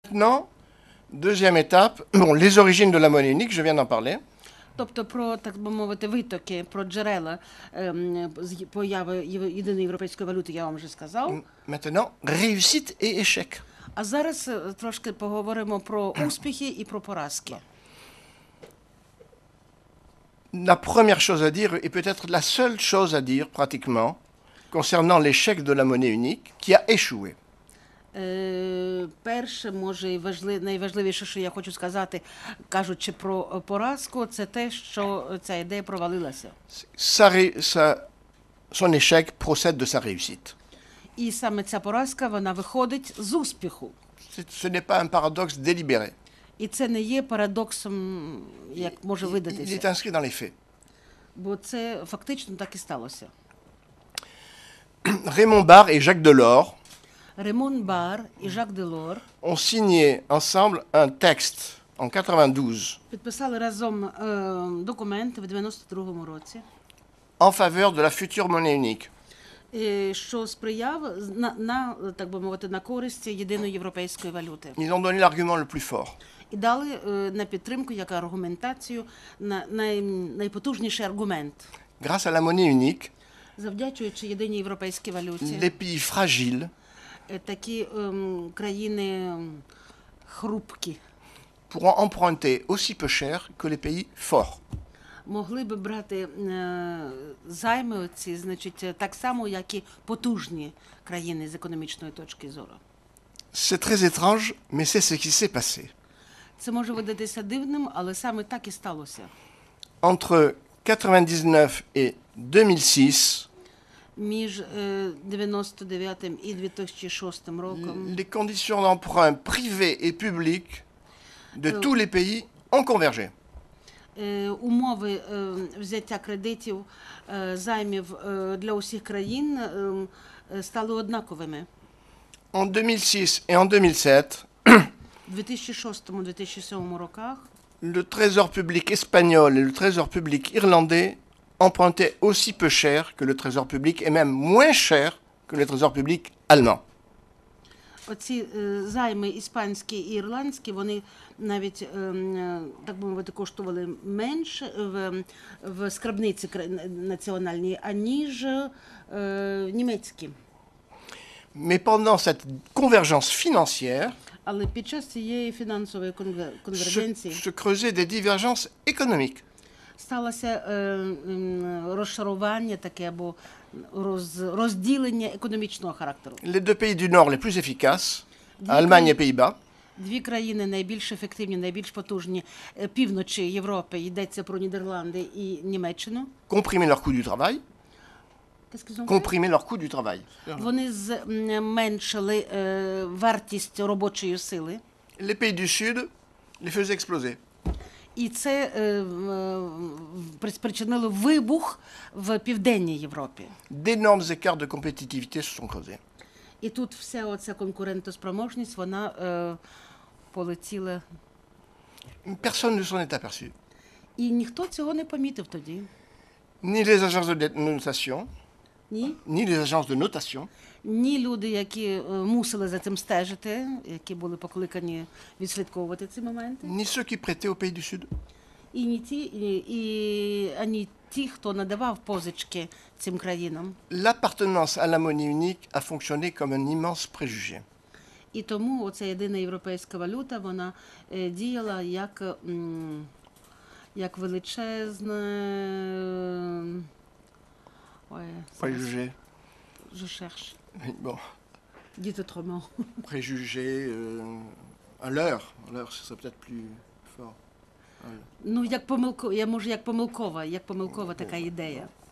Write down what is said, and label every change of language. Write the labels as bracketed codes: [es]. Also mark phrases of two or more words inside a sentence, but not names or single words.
[fr] Maintenant, deuxième étape, bon, les origines de la monnaie unique, je viens d'en parler. [uk] Тобто про, так би мовити, витоки, про джерела появи єдиної європейської валюти я вам вже сказав. [fr] Maintenant, réussite et échec. [uk] А зараз трошки поговоримо про успіхи і про поразки. [fr] La première chose à dire, et peut-être la seule chose à dire pratiquement, concernant l'échec de la monnaie unique, qui a échoué. [uk] Перше, може, і найважливіше, що я хочу сказати, кажучи про поразку, це те, що ця ідея провалилася. [fr] Son échec procède de sa réussite. [uk] І саме ця поразка, вона виходить з успіху. [fr] Ce n'est pas un paradoxe délibéré. [uk] І це не є парадоксом, як може [fr] Il est [uk] видатися. [fr] inscrit dans les faits. [uk] Бо це фактично так і сталося. [fr] Raymond Barre et Jacques Delors [uk] Ремон Бар і Жак Делор [fr] ont signé ensemble un texte en 92 [uk] підписали разом документ в 92-му році, [fr] en faveur de la future monnaie unique. [uk] що сприяв так би мовити, на користь єдиної європейської валюти. [fr] Ils ont donné l'argument le plus fort. [uk] І дали на підтримку, як аргументацію, найпотужніший аргумент. [fr] Grâce à la monnaie unique, [uk] Завдячуючи єдиній європейській валюті, [fr] les pays fragiles [uk] такі країни хрупкі [fr] pourront emprunter aussi peu cher que les pays forts. [uk] могли би брати займи оці, значить, так само, як і потужні країни з економічної точки зору. [fr] C'est très étrange, mais c'est ce qui s'est passé. [uk] Це може видатися дивним, але саме так і сталося. [fr] Entre 99 et 2006, [uk] Між 99-м і 2006 роком [fr] les conditions d'emprunt privés et publics de tous les pays ont convergé. [uk] умови взяття кредитів, займів для усіх країн стали однаковими. [fr] En 2006 et en 2007, [uk] У 2006-2007 роках [fr] le trésor public espagnol et le trésor public irlandais empruntaient aussi peu cher que le trésor public et même moins cher que le trésor public allemand. [uk] оці займи іспанські і ірландські, вони навіть, так би мовити, коштували менше в скарбниці національній, аніж німецькі. [fr] Mais pendant cette convergence financière, [uk] Але під час цієї фінансової конвергенції [fr] se creusaient des divergences économiques. [uk] сталося розшарування таке або розділення економічного характеру. [fr] Les deux pays du Nord les plus efficaces, Allemagne et Pays-Bas, [uk] Дві країни найбільш ефективні, найбільш потужні півночі Європи, йдеться про Нідерланди і Німеччину. [fr] comprimaient leur coût du travail. Comprimer leur coût du travail. [uk] Вони зменшили вартість робочої сили. [fr] Les pays du Sud les faisaient exploser. [uk] І це спричинило вибух в Південній Європі. [fr] D'énormes écarts de compétitivité se sont creusés. [uk] І тут вся оця конкурентоспроможність, вона полетіла. [fr] Personne ne s'en est aperçu. [uk] І ніхто цього не помітив тоді. [fr] Ni les agences de notation, [uk] Ні. [fr] ni les agences de notation, [uk] Ні люди, які мусили за цим стежити, які були покликані відслідковувати ці моменти, [fr] ni ceux qui prêtaient aux pays du Sud. [uk] ані ті, хто надавав позички цим країнам. [fr] L'appartenance à la monnaie unique a fonctionné comme un immense préjugé. [uk] І тому оця єдина європейська валюта, вона діяла як величезне... [fr] Préjugé. Je cherche. Bon, Dites autrement. préjugé, à l'heure, ce serait peut-être plus fort. [uk] Ну, як помилкова така ідея.